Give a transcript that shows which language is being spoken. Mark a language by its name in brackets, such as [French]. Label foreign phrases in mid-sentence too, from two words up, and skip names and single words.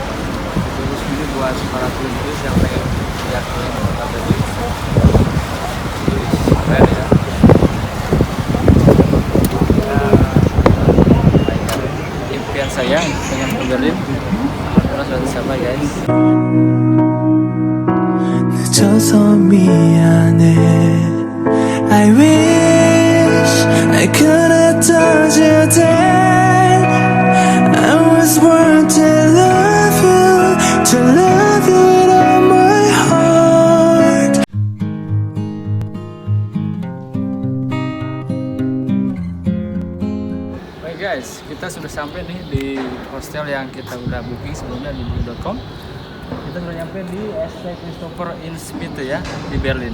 [Indonesian] Cruise ini buat para turis yang pengen lihat kota Berlin. Keren ya. Impian saya pengen ke Berlin. Terus suatu sama guys. [Korean] 늦어서 미안해. [English] I wish I could have told you that I was born to love you with all my heart. [Indonesian] Baik guys, kita sudah sampai nih di hostel yang kita udah booking sebelumnya di booking.com. Kita sudah nyampe di ST Christopher Institute ya, di Berlin.